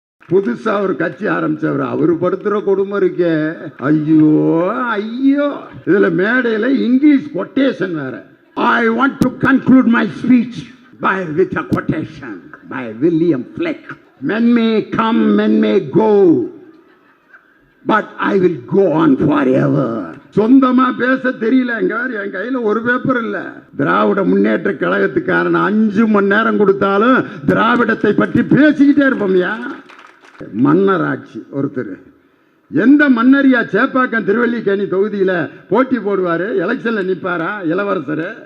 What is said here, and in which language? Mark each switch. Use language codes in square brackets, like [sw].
[ta] புதுசா ஒரு கட்சி ஆரம்பிச்சவர் அவரு படுத்துற கொடுமை இருக்கே, ஐயோ ஐயோ. இதுல மேடையில இங்கிலீஷ் கொட்டேஷன் வேற. [en] I want to conclude my speech with a quotation by William Flake. Men may come, men may go, but I will go on forever. [ta] சொந்தமா பேச தெரியல. என் கையில ஒரு பேப்பர் இல்ல. திராவிட முன்னேற்ற கழகத்துக்காரன் 5 மணி நேரம் கொடுத்தாலும் திராவிடத்தை பற்றி பேசிக்கிட்டே இருப்போம்யா. மன்னர் ஆட்சி. ஒருத்தர் எந்த மன்னரியா சேப்பாக்கம் திருவல்லிக்கேணி தொகுதியில போட்டி போடுவாரு, எலெக்ஷன்ல நிப்பாரா இளவரசர்.